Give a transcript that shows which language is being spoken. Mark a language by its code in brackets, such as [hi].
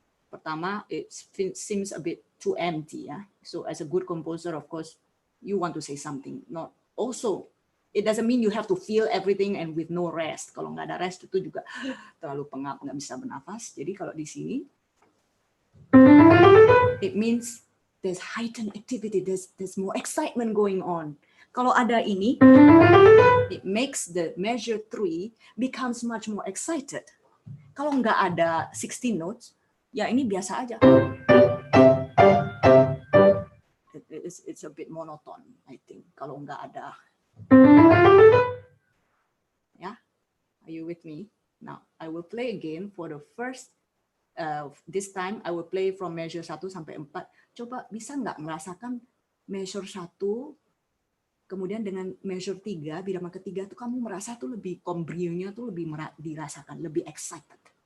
[en] Pertama, it seems a bit too empty. Ya? So as a good composer, of course, you want to say something. Not also, it doesn't mean you have to feel everything and with no rest. [id] Kalau nggak ada rest itu juga terlalu pengap, nggak bisa bernafas. Jadi kalau di sini, [en] it means there's heightened activity, there's more excitement going on. [id] Kalau ada ini, [en] it makes the measure 3 becomes much more excited. [id] Kalau nggak ada 16 notes, ya ini biasa aja. [en] It's a bit monotone, I think. [id] Kalau nggak ada. [en] Ya, are you with me? Now, I will play again for the first, this time I will play from measure 1 sampai 4. [id] Coba bisa nggak merasakan measure 1, kemudian dengan measure 3, birama ketiga tuh kamu merasa tuh lebih kombrionya tuh lebih dirasakan, lebih excited.